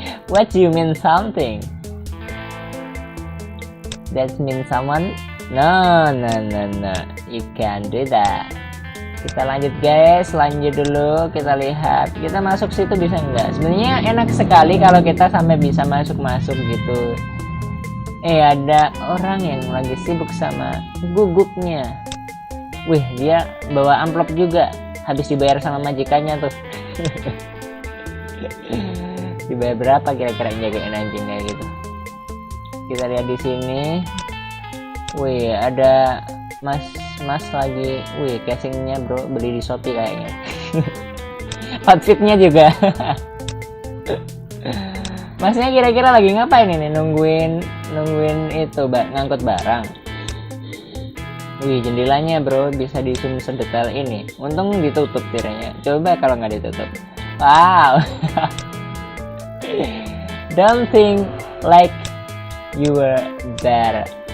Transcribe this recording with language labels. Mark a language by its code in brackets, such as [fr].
[en] What do you mean something? That means someone? No. You can't do that. [id] Kita lanjut guys, lanjut dulu, kita lihat kita masuk situ bisa nggak. Sebenarnya enak sekali kalau kita sampai bisa masuk gitu. Ada orang yang lagi sibuk sama gugupnya. Wih, dia bawa amplop juga, habis dibayar sama majikannya tuh. Dibayar berapa kira-kira jagain anjing kayak gitu. Kita lihat di sini. Wih, ada mas lagi, wih, casingnya bro, beli di Shopee kayaknya. Outfitnya juga. Masnya kira-kira lagi ngapain ini? Nungguin itu ngangkut barang. Wih, jendelanya bro bisa di zoom sedetail ini. Untung ditutup tiranya. Coba kalau nggak ditutup. Wow. [en] Don't think like you were better.